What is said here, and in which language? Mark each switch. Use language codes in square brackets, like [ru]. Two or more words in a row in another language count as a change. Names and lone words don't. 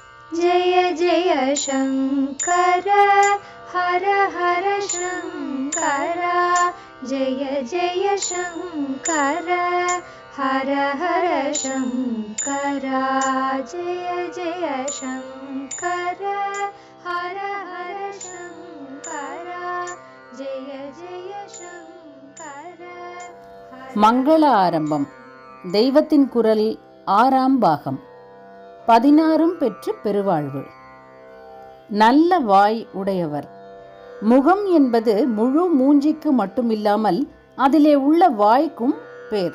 [sa] जय जय शङ्कर हर हर शङ्कर जय जय शङ्कर हर हर शङ्कर जय जय शङ्कर हर हर शङ्कर जय जय शङ्कर. [ta] மங்கள ஆரம்பம். தெய்வத்தின் குரல் 6ஆம் பாகம். 16 பெற்று பெருவாழ்வு. நல்ல வாய் உடையவர். முகம் என்பது முழு மூஞ்சிக்கு மட்டுமில்லாமல் அதிலே உள்ள வாய்க்கும் பேர்.